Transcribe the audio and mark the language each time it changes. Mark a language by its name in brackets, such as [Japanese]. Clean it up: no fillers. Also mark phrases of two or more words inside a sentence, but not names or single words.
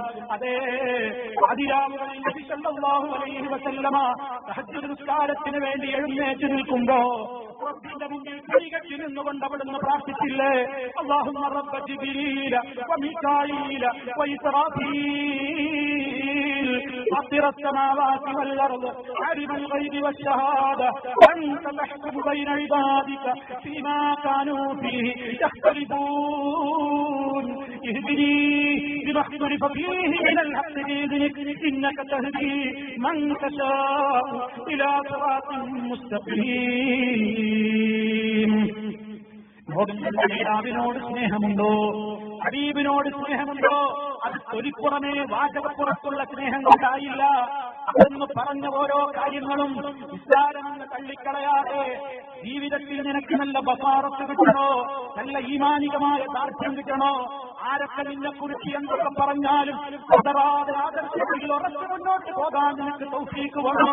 [Malayalam] അതേ അതിരാവുകളിൽ നബി [Arabic] صلى الله عليه وسلم [Malayalam] തഹജ്ജുദ് നിസ്കാരത്തിന് വേണ്ടി എഴുന്നേറ്റ് നിൽക്കുമ്പോ റബ്ബിന്റെ മുന്നിൽ കൈകെട്ടി നിന്നുകൊണ്ട് അവിടുന്ന് പ്രാർത്ഥിച്ചില്ലേ, [Arabic] اللهم رب جبريل وميكائيل وإسرافيل فاطر السماوات والأرض عالم الغيب والشهادة أنت تحكم بين عبادك فيما كانوا فيه يختلفون اهدني لما اختلف فيه من الحق بإذنك إنك تهدي من تشاء إلى صراط مستقيم. [Malayalam] നേതാവിനോട് സ്നേഹമുണ്ടോ, ഹബീബിനോട് സ്നേഹമുണ്ടോ? അത് തൊലിപ്പുറമേ വാചകപ്പുറത്തുള്ള സ്നേഹം കൊണ്ടായില്ല. അതെന്ന് പറഞ്ഞ ഓരോ കാര്യങ്ങളും നിസ്സാരമെന്ന് തള്ളിക്കളയാതെ ജീവിതത്തിൽ നിനക്ക് നല്ല ബസാറത്ത് കിട്ടണോ, നല്ല ഈമാനികമായ ദാർഢ്യം കിട്ടണോ, ആരൊക്കെ നിന്നെക്കുറിച്ച് എന്തൊക്കെ പറഞ്ഞാലും പതറാതെ ആദർശത്തിൽ ഉറച്ചു മുന്നോട്ട് പോകാൻ നിനക്ക് തൗഫീഖ് വേണോ?